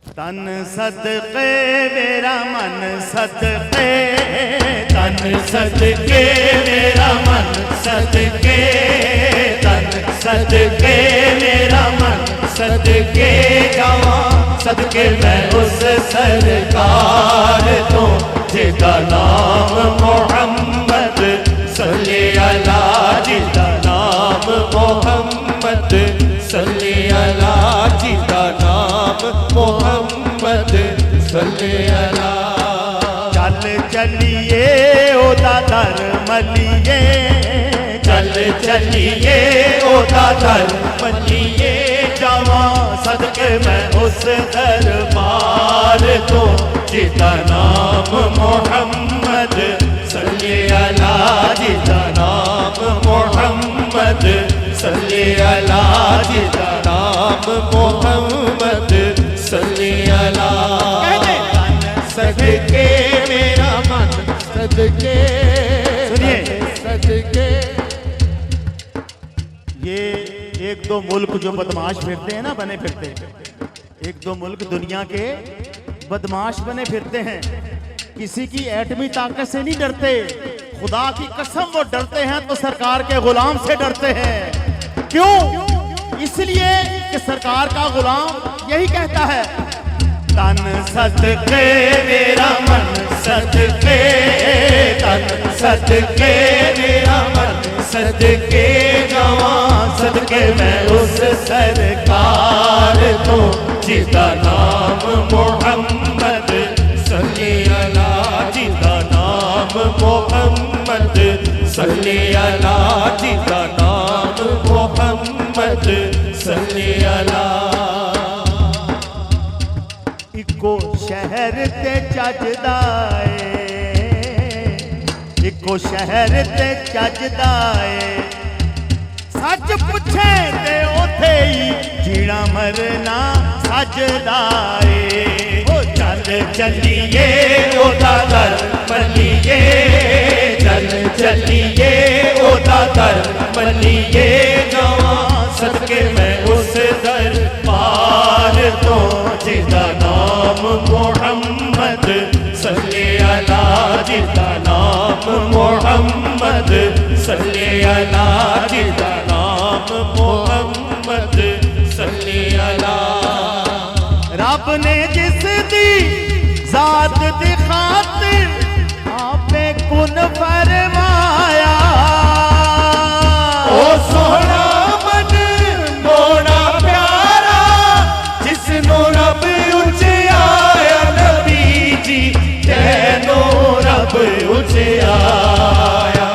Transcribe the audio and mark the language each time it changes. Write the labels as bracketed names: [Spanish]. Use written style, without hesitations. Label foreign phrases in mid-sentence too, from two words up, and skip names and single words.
[Punjabi] تن صدقے میرا من صدقے، تن صدقے میرا من صدقے، تن صدقے میرا من صدقے جاواں، صدقے میں اس سرکار توں جدا نام محمد [Arabic] صلی علی, [Punjabi] جدا نام محمد [Arabic] صلی علی, [Punjabi] جدا نام محمد [Arabic] صلی علی. [Punjabi] چل چلیے اودا در ملیے، چل چلیے اودا در ملیے جاواں، صدقے میں اس دربار توں جدا نام محمد [Arabic] صلی علی, [Punjabi] جدا نام محمد [Arabic] صلی علی, [Punjabi] جدا نام محمد [Arabic] صلی علی. [Punjabi] صدقے میرا من صدقے، سنیے صدقے. [Urdu] یہ ایک دو ملک جو بدمعاش پھرتے ہیں نا، بنے پھرتے ہیں، ایک دو ملک دنیا کے بدمعاش بنے پھرتے ہیں، کسی کی ایٹمی طاقت سے نہیں ڈرتے، خدا کی قسم وہ ڈرتے ہیں تو سرکار کے غلام سے ڈرتے ہیں. کیوں؟ اس لیے کہ سرکار کا غلام یہی کہتا ہے, [Punjabi] तन صدقے میرا من صدقے، تن صدقے میرا من صدقے جاواں، صدقے میں اس سرکار توں جدا نام محمد [Arabic] صلی علی, [Punjabi] جدا نام محمد [Arabic] صلی علی, [Punjabi] جدا نام محمد [Arabic] صلی علی. [Punjabi] اکو شہر تے چجدا ہے، اکو شہر تے چجدا ہے، سچ پچھے تے اوتھے ہی جینا مرنا سجدا ہے. او چل چلیے اودا در ملیے، چل چلیے اودا در ملیے جاواں، صدقے میں اس دربار توں جدا نام محمد [Arabic] صلی علی, [Punjabi] جدا نام محمد [Arabic] صلی علی, [Punjabi] جدا نام محمد [Arabic] صلی علی. [Punjabi] رب نے جس دی ذات دی خاطر آپے کن فرمایا، او سوہنا من موڑا پیارا جسنوں رب اچیایا، نبی جی تینوں رب اچیایا.